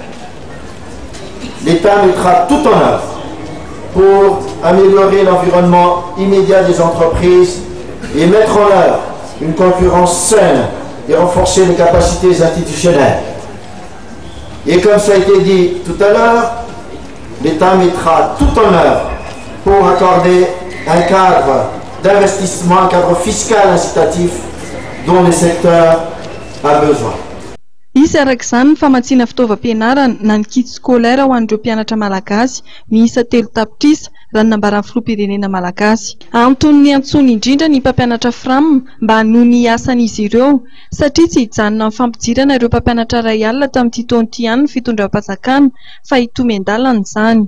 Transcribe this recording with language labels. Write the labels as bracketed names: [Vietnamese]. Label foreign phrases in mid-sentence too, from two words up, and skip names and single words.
[French] L'État mettra tout en œuvre pour améliorer l'environnement immédiat des entreprises et mettre en œuvre une concurrence saine et renforcer les capacités institutionnelles. Et comme ça a été dit tout à l'heure, l'État mettra tout en œuvre pour accorder un cadre d'investissement, un cadre fiscal incitatif dont le secteur a besoin. [Malagasy] Isy arak'izany ny famatsiana fitaovam-pianarana na ny [French] kit scolaire [Malagasy] ho an'ireo mpianatra malagasy miisa 3 tapitrisa raha ny nambaran'ny filoham-pirenena malagasy. Anton'ny antsony indrindra ny mpampianatra FRAM mba hanohy asan'izy ireo satria tsy hijanona amin'ny fampijirana ireo mpampianatra iray alina tamin'ity taon'ity ihany ny fitondram-panjakana fa hitomy-andalana izany.